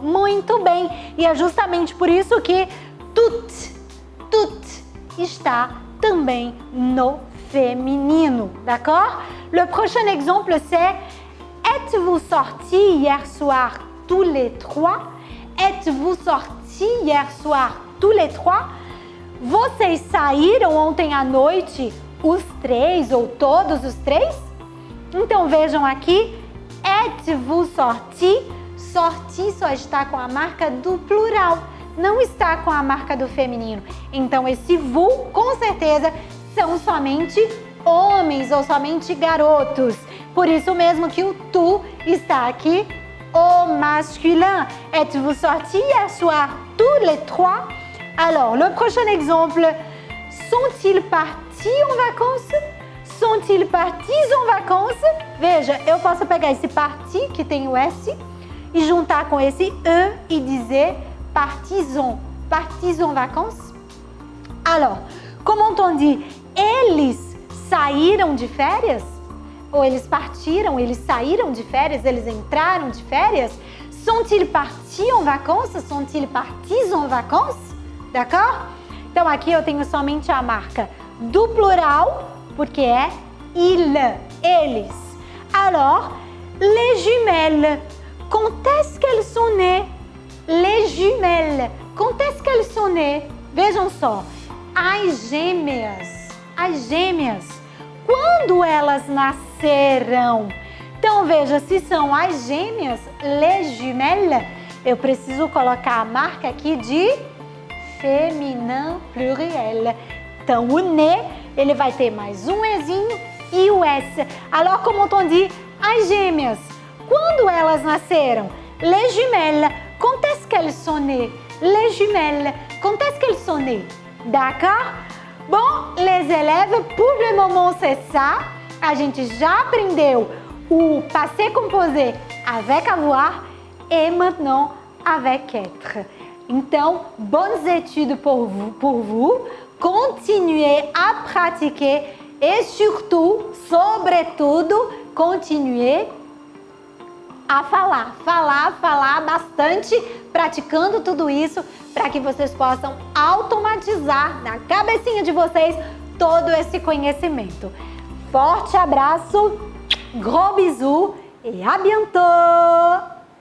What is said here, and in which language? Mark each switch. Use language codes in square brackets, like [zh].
[pt] Muito bem. E é justamente por isso que toutes está também no feminino, d'accord? [fr] Le prochain exemple, c'est êtes-vous sortis hier soir tous les trois? Êtes-vous sortis hier soir tous les trois? [pt] Vocês saíram ontem à noite os três ou todos os três? Então vejam aqui, [fr] êtes-vous sortis? [pt] Sorti só está com a marca do plural, não está com a marca do feminino. Então esse vous, com certeza, são somente homens ou somente garotos. Por isso mesmo que o tu está aqui, au masculin. [fr] Êtes-vous sortis hier soir tous les trois? Alors, le prochain exemple, sont-ils partis en vacances? Sont-ils partis en vacances? [pt] Veja, eu posso pegar esse parti, que tem o S, e juntar com esse E e dizer partisans. [fr] Partis en vacances? Alors, comment on dit? [pt] Eles saíram de férias? Ou eles partiram, eles saíram de férias, eles entraram de férias? [fr] Sont-ils partis en vacances? Sont-ils partis en vacances? D'accord? [pt] Então aqui eu tenho somente a marca do plural, porque é il, eles. [fr] Alors, les jumelles, quand est-ce qu'elles sont nées? Les jumelles, quand est-ce qu'elles sont nées? [pt] Vejam só, as gêmeas, quando elas nasceram? Então veja, se são as gêmeas, [fr] les jumelles, [pt] eu preciso colocar a marca aqui de féminin pluriel. Então o né, ele vai ter mais um Ezinho e o S. [fr] Alors, comment on dit [pt] as gêmeas? Quando elas nasceram? [fr] Les jumelles, quand est-ce qu'elles sont nées? Les jumelles, quand est-ce qu'elles sont nées? D'accord? Bom, les élèves, pour le moment c'est ça. [pt] A gente já aprendeu o [fr] passé composé avec avoir et maintenant avec être. Então, bonnes études pour vous. Continuez à pratiquer et surtout, [pt] sobretudo, continuez a falar bastante, praticando tudo isso para que vocês possam automatizar na cabecinha de vocês todo esse conhecimento. Forte abraço, [fr] gros bisous et à bientôt!